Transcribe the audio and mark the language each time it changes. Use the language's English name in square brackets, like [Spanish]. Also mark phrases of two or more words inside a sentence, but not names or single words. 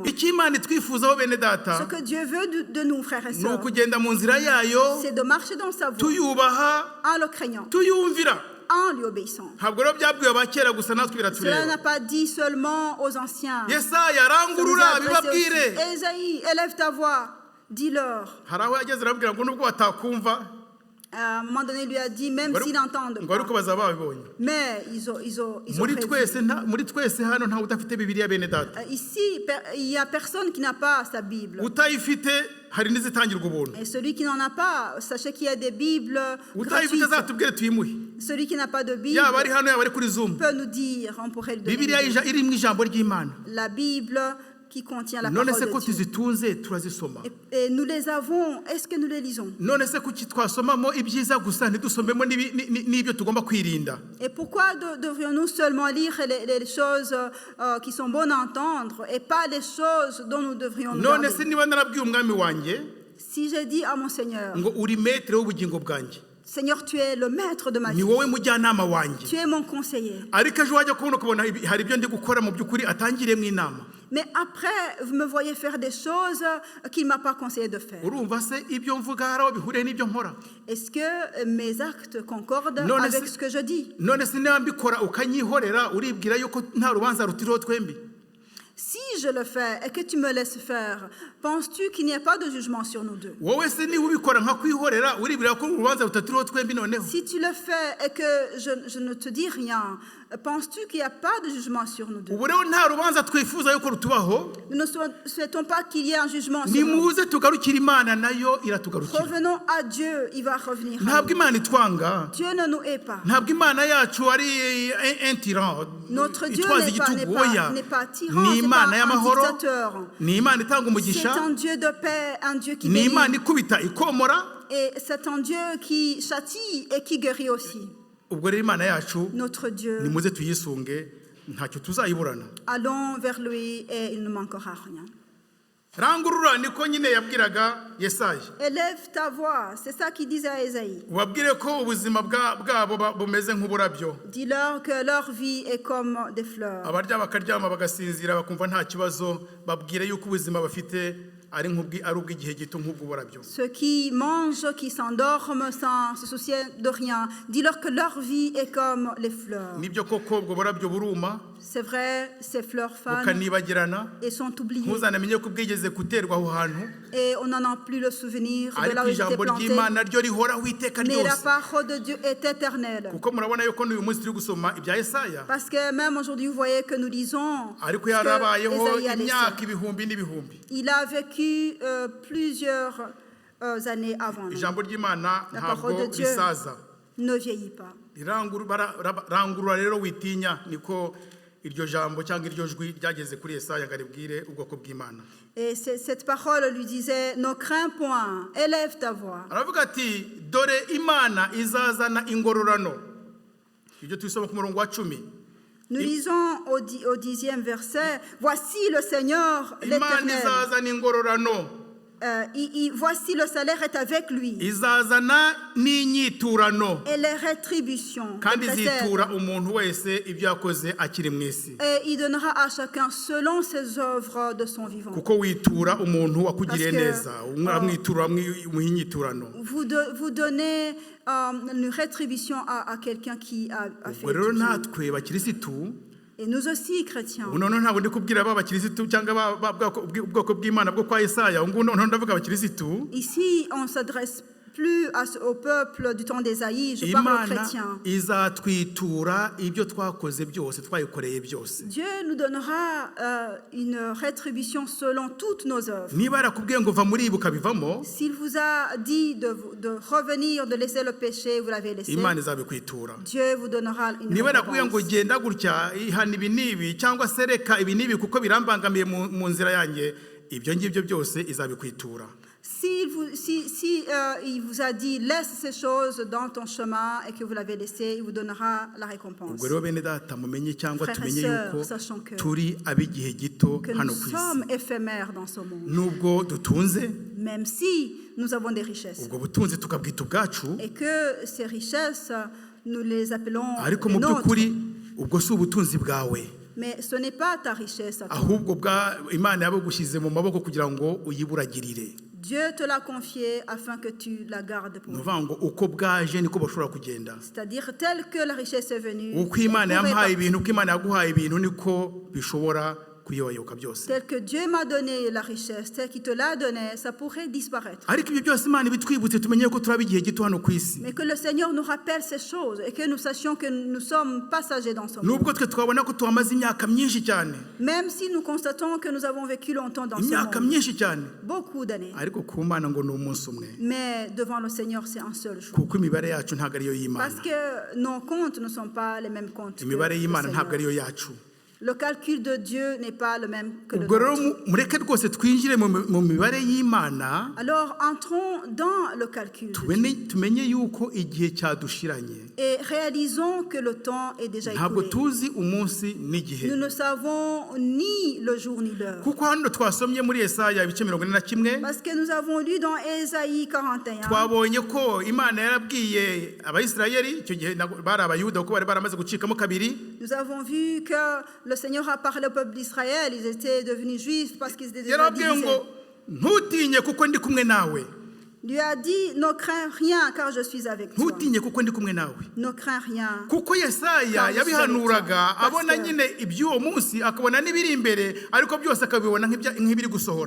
[Kinyarwanda] Iki Imana itwifuzaho bene [French] Ce [Kinyarwanda] data [French] que Dieu veut de nous, frères et [Kinyarwanda] ni [French] sœurs, [Kinyarwanda] ukugenda mu nzira yayo, [French] c'est de marcher dans sa voie [Kinyarwanda] tuyubaha, [French] en le craignant, [Kinyarwanda] tuyumvira. [French] en lui obéissant. [Kinyarwanda] Ntabwo rero byabwiwe abakera gusa natwe [French] Cela [Kinyarwanda] biratureba. [French] n'a pas dit seulement aux anciens. [Kinyarwanda] Yesaya [French] Ça nous [Kinyarwanda] arangurura [French] a adressé [Kinyarwanda] bibabwire. [French] aussi. Ésaïe, élève ta voix, dis-leur. [Kinyarwanda] Hari aho yageze arababwira ngo nubwo batakumva [French] À un moment donné, il lui a dit, même s'ils n'entendent [Kinyarwanda] ngo ariko [French] pas, [Kinyarwanda] bazaba babibonye. [French] mais ils ont [Kinyarwanda] Muri [French] prévu. [Kinyarwanda] twese hano ntawe udafite Bibiliya bene data. [French] Ici, il n'y a personne qui n'a pas sa Bible. [Kinyarwanda] Utayifite hari n'izitangirwa ubuntu. [French] Et celui qui n'en a pas, sachez qu'il y a des Bibles [Kinyarwanda] Utayifite [French] gratuites. [Kinyarwanda] azatubwire tuyimuhe. [French] Celui qui n'a pas de Bible [Kinyarwanda] Yaba ari hano yaba ari kuri Zoom. [French] peut nous dire, on pourrait le donner. [Kinyarwanda] Bibiliya iri mu ijambo ry'Imana. [French] La Bible qui contient la [Kinyarwanda] None [French] parole [Kinyarwanda] se [French] de [Kinyarwanda] ko [French] Dieu. [Kinyarwanda] tuzitunze turazisoma. [French] Et nous les avons. Est-ce que nous les lisons? [Kinyarwanda] None se kuki twasomamo ibyiza gusa ntidusomemo n'ibyo tugomba kwirinda? [French] Et pourquoi devrions-nous seulement lire les choses qui sont bonnes à entendre et pas les choses dont nous devrions nous [Kinyarwanda] None [French] garder? [Kinyarwanda] se niba narabwiye umwami wanjye [French] Si j'ai dit à mon Seigneur, [Kinyarwanda] ngo uri maître w'ubugingo bwanjye, [French] Seigneur, tu es le maître de ma [Kinyarwanda] ni [French] vie, [Kinyarwanda] wowe mujyanama wanjye, [French] tu es mon conseiller. [Kinyarwanda] ariko ejo wajya kubona ukabona hari ibyo ndi gukora mu by'ukuri atangiriyemo inama, [French] Mais après, vous me voyez faire des choses qu'il ne m'a pas conseillé de faire. [Kinyarwanda] urumva se ibyo mvuga hari aho bihuriye n'ibyo nkora? [French] Est-ce que mes actes concordent Non, avec c'est- ce que je dis? [Kinyarwanda] None se niba mbikora ukanyihorera uribwira yuko nta rubanza rutiriho twembi? [French] Si je le fais et que tu me laisses faire, penses-tu qu'il n'y a pas de jugement sur nous deux? [Kinyarwanda] Wowe se niba ubikora nka kwihorera uribwira ko urubanza rutatiriho twembi noneho? [French] Si tu le fais et que je ne te dis rien, penses-tu qu'il n'y a pas de jugement sur nous deux? [Kinyarwanda] Ubu rero nta rubanza twifuza yuko rutubaho, [French] Nous ne souhaitons pas qu'il y ait un jugement sur nous. [Kinyarwanda] nimuze tugarukire Imana nayo iratugarukira. [French] Revenons à Dieu, il va revenir. à nous. [Kinyarwanda] Ntabwo Imana itwanga, [French] Dieu ne nous hait pas. [Kinyarwanda] ntabwo Imana yacu ari [French] un tyran Notre Dieu [Kinyarwanda] itwaza [French] n'est pas, [Kinyarwanda] igitugu, oya. [French] n'est pas tyran, [Kinyarwanda] Ni [French] c'est [Kinyarwanda] Imana [French] pas un [Kinyarwanda] y'amahoro, [French] dictateur. [Kinyarwanda] ni Imana itanga [French] C'est [Kinyarwanda] umugisha, [French] un Dieu de paix, un Dieu qui [Kinyarwanda] ni [French] bénit. [Kinyarwanda] Imana ikubita ikomora. [French] Et c'est un Dieu qui châtie et qui guérit aussi. [Kinyarwanda] Ubwo rero Imana yacu [French] Notre Dieu, [Kinyarwanda] nimuze tuyisunge, ntacyo tuzayiburana. [French] allons vers lui et il ne manquera rien. [Kinyarwanda] Rangurura niko nyine yabwiraga Yesaya, [French] Élève ta voix, c'est ça qu'il disait à Ésaïe. [Kinyarwanda] ubabwire ko ubuzima bwabo bumeze nk'uburabyo, [French] Dis-leur que leur vie est comme des fleurs. [Kinyarwanda] abarya bakaryama bagasinzira bakumva nta kibazo, babwire yuko ubuzima bafite ari ubw'igihe gito nk'ubw'uburabyo. [French] Ceux qui mangent, qui s'endorment sans se soucier de rien, dis-leur que leur vie est comme les fleurs. [Kinyarwanda] Nibyo koko ubwo burabyo buruma [French] C'est vrai, ces fleurs fanent [Kinyarwanda] bukanibagirana, [French] et sont oubliées. [Kinyarwanda] ntuzanamenye ko bwigeze guterwa aho hantu, [French] Et on n'en a plus le souvenir de là [Kinyarwanda] ariko [French] où ils étaient [Kinyarwanda] ijambo [French] plantés. [Kinyarwanda] ry'Imana ryo rihoraho iteka [French] Mais la [Kinyarwanda] ryose. [French] parole de Dieu est éternelle. [Kinyarwanda] Kuko murabona yuko n'uyu munsi turi gusoma ibya Yesaya, [French] Parce que même aujourd'hui, vous voyez que nous lisons [Kinyarwanda] ariko [French] ce que [Kinyarwanda] yarabayeho [French] Ésaïe a laissé. [Kinyarwanda] imyaka ibihumbi n'ibihumbi. [French] Il a vécu plusieurs années avant nous. [Kinyarwanda] Ijambo ry'Imana [French] La [Kinyarwanda] ntabwo [French] parole de Dieu [Kinyarwanda] risaza. [French] ne vieillit pas. [Kinyarwanda] Rangurura rero witinya, niko iryo jambo cyangwa iryo jwi ryageze kuri Yesaya ngo aribwire ubwoko bw'Imana. [French] Et cette parole lui disait, ne crains point, élève ta voix. [Kinyarwanda] Aravuga ati dore Imana izazana ingororano. Ibyo tubisoma ku murongo wa 10. [French] Nous lisons au 10e verset, voici le Seigneur [Kinyarwanda] Imana [French] l'Éternel. [Kinyarwanda] izazana ingororano, [French] Voici le salaire est avec lui. [Kinyarwanda] izazana n'inyiturano, [French] Et les rétributions. [Kinyarwanda] kandi [French] précèdent. [Kinyarwanda] izitura umuntu wese ibyo yakoze akiri mu isi. [French] Et il donnera à chacun selon ses œuvres de son vivant. [Kinyarwanda] Kuko witura umuntu wakugiriye [French] Parce que, [Kinyarwanda] neza, umwitura umuha inyiturano. [French] Vous donnez une rétribution à quelqu'un qui a fait [Kinyarwanda] Ubwo rero [French] du bien. [Kinyarwanda] natwe bakirisitu, [French] Et nous aussi, chrétiens. [Kinyarwanda] ubu noneho ntabwo ndi kubwira abakirisitu cyangwa ubwoko bw'Imana bwo kwa Yesaya, ubu noneho ndavuga abakirisitu. [French] Ici, on ne s'adresse plus au peuple du temps d'Ésaïe, je parle aux [Kinyarwanda] Imana [French] chrétiens. [Kinyarwanda] izatwitura ibyo twakoze byose, twayikoreye byose. [French] Dieu nous donnera une rétribution selon toutes nos œuvres. [Kinyarwanda] Niba yarakubwiye ngo va muri ibi ukabivamo, [French] S'il vous a dit de revenir, de laisser le péché, vous l'avez laissé. [Kinyarwanda] Imana izabikwitura. [French] Dieu vous donnera une [Kinyarwanda] Niba yarakubwiye ngo [French] récompense. [Kinyarwanda] genda gutya, ihana ibi n'ibi cyangwa se reka ibi n'ibi kuko birambangamiye mu nzira yanjye, ibyo ngibyo byose izabikwitura. [French] il vous a dit laisse ces choses dans ton chemin et que vous l'avez laissé, il vous donnera la récompense. [Kinyarwanda] ubwo rero bene data mumenye cyangwa [French] Frères et [Kinyarwanda] tumenye [French] sœurs, [Kinyarwanda] yuko [French] sachons que [Kinyarwanda] turi ab'igihe gito [French] nous [Kinyarwanda] hano ku isi [French] sommes éphémères dans ce monde, [Kinyarwanda] nubwo dutunze [French] même si nous avons des richesses [Kinyarwanda] ubwo butunzi tukabwita ubwacu [French] et que ces richesses, nous les appelons [Kinyarwanda] ariko [French] les [Kinyarwanda] mu [French] nôtres. [Kinyarwanda] by'ukuri ubwo si ubutunzi bwawe [French] Mais ce n'est pas ta richesse à toi. [Kinyarwanda] ahubwo imana yabugushyize mu maboko kugira ngo uyiburagirire. [French] Dieu te l'a confié afin que tu la gardes pour [Kinyarwanda] ni [French] lui. [Kinyarwanda] ukuvuga ngo uko bwaje niko bashobora kugenda, [French] C'est-à-dire tel que la richesse est venue, [Kinyarwanda] uko imana [French] elle pourrait [Kinyarwanda] yampaye [French] partir. [Kinyarwanda] ibintu uko imana yaguhaye ibintu niko bishobora kuyoyoka byose. [French] Tel que Dieu m'a donné la richesse, tel qu'il te l'a donné, ça pourrait disparaître. [Kinyarwanda] ariko ibyo byose imana ibitwibutse tumenye ko turaba igihe gito hano ku isi, [French] Mais que le Seigneur nous rappelle ces choses et que nous sachions que nous sommes passagers dans ce monde. [Kinyarwanda] nubwo twe twabona ko tuhamaze imyaka myinshi cyane, [French] Même si nous constatons que nous avons vécu longtemps dans ce [Kinyarwanda] imyaka [French] monde, [Kinyarwanda] myinshi cyane, [French] beaucoup d'années, [Kinyarwanda] ariko ku mana ngo ni umunsi umwe, [French] mais devant le Seigneur, c'est un seul jour. [Kinyarwanda] kuko imibare yacu ntabwo ariyo y'imana. [French] Parce que nos comptes ne sont pas les mêmes comptes que [Kinyarwanda] imibare [French] le [Kinyarwanda] y'imana ntabwo [French] Seigneur. [Kinyarwanda] ariyo yacu. [French] Le calcul de Dieu n'est pas le même que le [Kinyarwanda] ubwo rero [French] nôtre. [Kinyarwanda] mureke rwose twinjire mu mibare y'imana, [French] Alors entrons dans le calcul de Dieu [Kinyarwanda] tumenye yuko igihe cyadushiranye, [French] et réalisons que le temps est déjà [Kinyarwanda] ntabwo [French] écoulé. [Kinyarwanda] tuzi umunsi n'igihe. [French] Nous ne savons ni le jour ni l'heure. [Kinyarwanda] kuko hano twasomye muri Yesaya ibice 41 [French] Parce que nous avons lu dans Ésaïe 41, [Kinyarwanda] twabonye ko imana yarabwiye abayisirayeli, icyo gihe bari abayuda kuko bari baramaze gucikamo kabiri, [French] nous avons vu que le Seigneur a parlé au peuple d'Israël, ils étaient devenus juifs parce qu'ils étaient déjà [Kinyarwanda] yarabwiye ngo [French] divisés. [Kinyarwanda] ntutinye kuko ndi kumwe nawe, [French] Il lui a dit, ne crains rien car je suis avec toi. [Kinyarwanda] ntutinye kuko ndi kumwe nawe. [French] Ne crains rien. [Kinyarwanda] kuko Yesaya yabihanuraga abona nyine iby'uwo munsi akabona n'ibiri imbere, ariko byose akabibona nk'ibiri gusohora.